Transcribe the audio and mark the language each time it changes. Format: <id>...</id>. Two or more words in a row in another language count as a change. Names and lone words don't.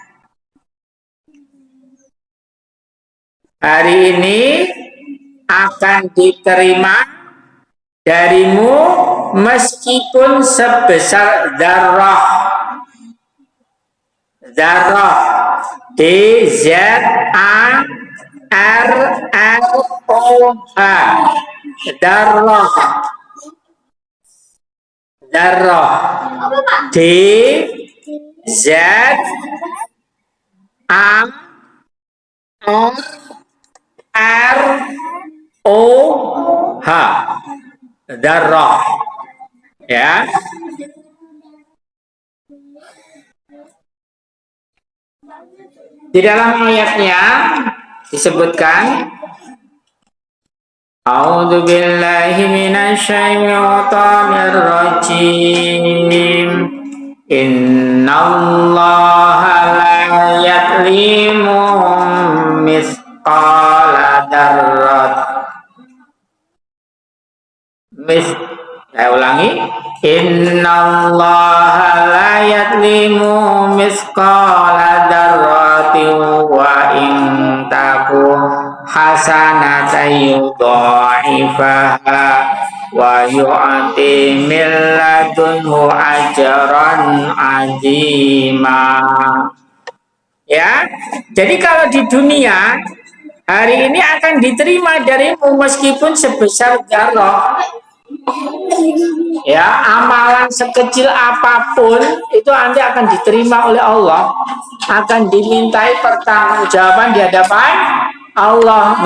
<id>Hari ini akan diterima darimu meskipun sebesar dzarrah. Dzarrah, D-Z-A-R-R-O-H, dzarrah. Dzarrah, D-Z-A-R-R-O-H, dzarrah. Ya. Di dalam ayatnya disebutkan,</id> <ar>أعوذ بالله من الشيطان الرجيم. إن الله لا يظلم مثقال ذرة.</ar> <id>Saya ulangi.</id> <ar>إن الله لا يظلم مثقال ذرة وإن تك حسنة يضاعفها ويؤت من لدنه أجرا عظيما.</ar> <id>Ya. Jadi kalau di dunia hari ini akan diterima darimu meskipun sebesar dzarrah. Ya, amalan sekecil apapun itu nanti akan diterima oleh Allah, akan dimintai pertanggungjawaban di hadapan Allah.</id>